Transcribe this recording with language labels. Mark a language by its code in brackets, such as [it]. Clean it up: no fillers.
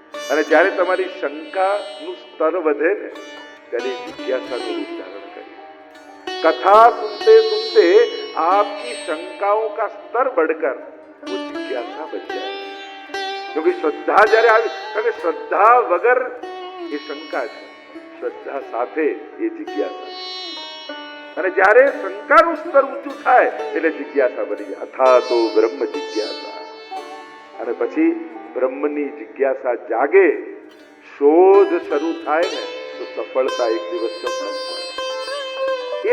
[gu] અને જ્યારે તમારી શંકાનું સ્તર વધે ને ત્યારે જિજ્ઞાસાનું રૂપ ધારણ કરે. [hi] कथा सुनते सुनते आपकी शंकाओं का स्तर बढ़कर वो जिज्ञासा बन जाए. क्योंकि श्रद्धा [gu] जયારે આવી, કારણ શ્રદ્ધા વગર એ શંકા છે, શ્રદ્ધા સાથે એ જિજ્ઞાસા. અને જ્યારે શંકાનું સ્તર ઊંચું થાય એટલે જિજ્ઞાસા બની જાય. અથા તો બ્રહ્મ જિજ્ઞાસા. અને પછી બ્રહ્મની જિજ્ઞાસા જાગે, શોધ શરૂ થાય ને તો સફળતા એક દિવસ ચોક્કસ મળે.